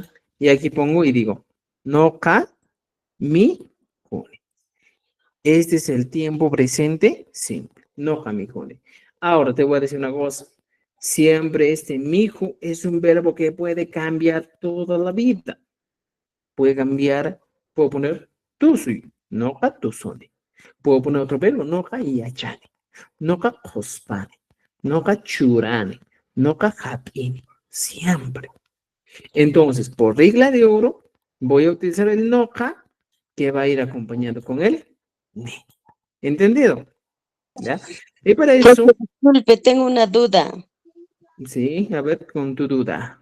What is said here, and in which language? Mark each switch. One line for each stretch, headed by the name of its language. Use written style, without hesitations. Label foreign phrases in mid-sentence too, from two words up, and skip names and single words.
Spanish: Y aquí pongo y digo,
Quechua: noca mijuni.
Spanish: Este es el tiempo presente simple.
Quechua: Noca mijuni.
Spanish: Ahora te voy a decir una cosa. Siempre este mijo es un verbo que puede cambiar toda la vida. Puede cambiar, puedo poner tusui,
Quechua: noca tusone.
Spanish: Puedo poner otro verbo,
Quechua: noca yachane, noca hospane, noca churane, noca hapini.
Spanish: Siempre. Entonces, por regla de oro, voy a utilizar el noca que va a ir acompañado con el ni. ¿Entendido? ¿Ya? Y para eso, Profe, disculpe, tengo una duda. sí, a ver, con tu duda.